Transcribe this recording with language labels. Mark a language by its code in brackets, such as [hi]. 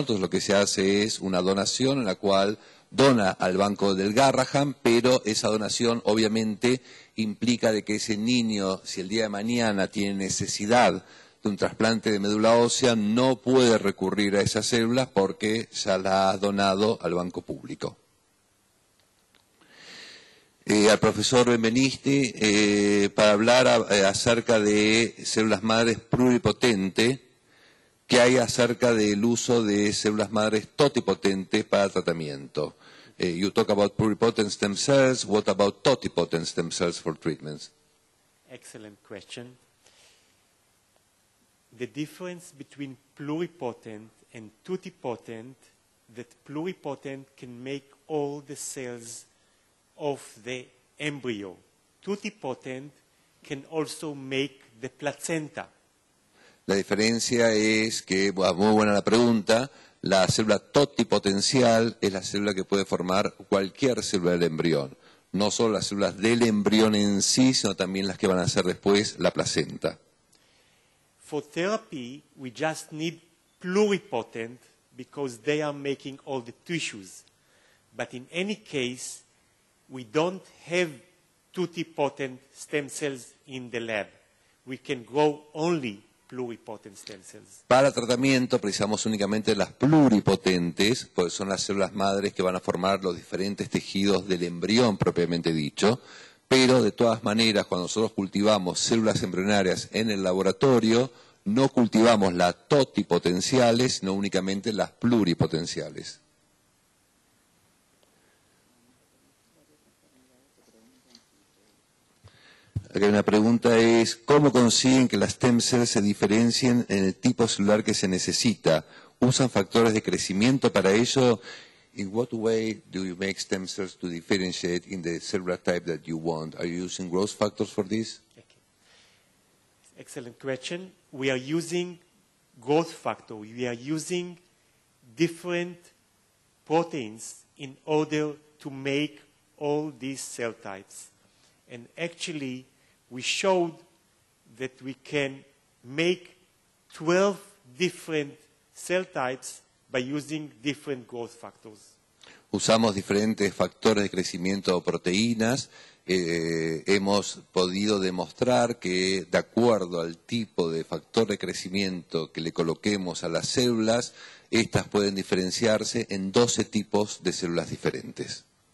[es] Entonces lo que se hace es una donación en la cual dona al banco del Garrahan, pero esa donación obviamente implica de que ese niño, si el día de mañana tiene necesidad de un trasplante de médula ósea, no puede recurrir a esas células porque ya la ha donado al banco público. Al profesor Benveniste, para hablar acerca de células madres pluripotentes, ¿qué hay acerca del uso de células madres totipotentes para tratamiento? [en] You talk about pluripotent stem cells. What about totipotent stem cells for treatments? Excellent question. The difference between pluripotent and totipotent, that pluripotent can make all the cells of the embryo. Totipotent can also make the placenta. [es] La diferencia es que, muy buena la pregunta, la célula totipotencial es la célula que puede formar cualquier célula del embrión. No solo las células del embrión en sí, sino también las que van a ser después la placenta. [en] For therapy, we just need pluripotent because they are making all the tissues. But in any case, we don't have totipotent stem cells in the lab. We can grow only pluripotent stem cells. [es] Para tratamiento precisamos únicamente las pluripotentes, porque son las células madres que van a formar los diferentes tejidos del embrión propiamente dicho, pero de todas maneras cuando nosotros cultivamos células embrionarias en el laboratorio, no cultivamos las totipotenciales, sino únicamente las pluripotenciales. Aquí una pregunta es, ¿cómo consiguen que las stem cells se diferencien en el tipo celular que se necesita? ¿Usan factores de crecimiento para ello? [en] In what way do you make stem cells to differentiate in the cellular type that you want? Are you using growth factors for this? Okay. Excellent question. We are using growth factor. We are using different proteins in order to make all these cell types. And actually, we showed that we can make 12 different cell types by using different growth factors. [es] Usamos diferentes factores de crecimiento o proteínas. Hemos podido demostrar que de acuerdo al tipo de factor de crecimiento que le coloquemos a las células, estas pueden diferenciarse en 12 tipos de células diferentes.